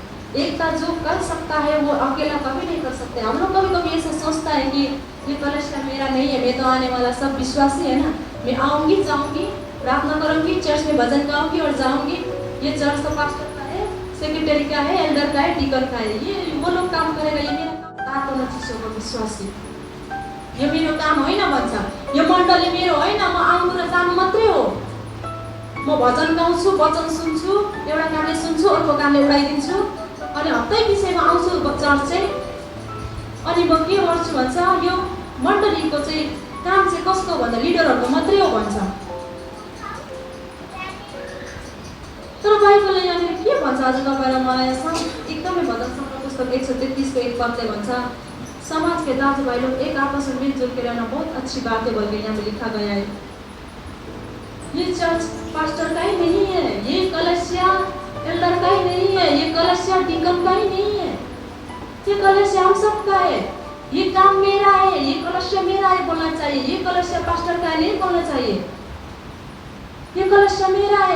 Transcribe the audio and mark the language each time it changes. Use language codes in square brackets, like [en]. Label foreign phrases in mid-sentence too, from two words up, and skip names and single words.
[hi] एकता जो कर सकता है वो अकेला कभी नहीं कर सकते। हम लोग कभी कभी ऐसा सोचता है कि ये कलीसिया मेरा नहीं है, मैं तो आने वाला सब विश्वासी है ना, मैं आऊँगी जाऊँगी प्रार्थना करूँगी, चर्च में भजन गाऊँगी और जाऊँगी। ये चर्च का पास्टर का है, सेक्रेटरी का है, एल्डर का है, डीकन का है, ये वो लोग काम करेगा, ये मेरा काम [ne] तातो नचिसोको विश्वासी, यो मेरो काम होइन भन्छ। यो मण्डली मेरो होइन, म आउनु र जानु मात्रै हो। म भजन गाउँछु, वचन सुन्छु, एउटा कामले सुन्छु, अर्को कामले उडाइदिन्छु, अनि हप्तै विषयमा आउँछु चर्च चाहिँ, अनि म के गर्छु भन्छ, यो मण्डलीको चाहिँ काम चाहिँ कसको भन्दा लिडरहरूको मात्रै हो भन्छ। तर बाइबलले यहाँनिर के भन्छ आज तपाईँलाई मलाई एकदमै भजन संहिता पुस्तक 133 को 1 पदले भन्छ, [hi] समाज के दाजुभाइ लोग एक आपस में मिलजुल के रहना बहुत अच्छी बात है बोल के यहाँ पे लिखा गया है। ये चर्च पास्टर का ही नहीं है, ये कलीसिया एल्डर का ही नहीं है, ये कलीसिया डीकन का ही नहीं है, ये कलीसिया हम सबका है। ये काम मेरा है, ये कलीसिया मेरा है बोलना चाहिए, ये कलीसिया पास्टर का है नहीं बोलना चाहिए, ये कलीसिया मेरा है।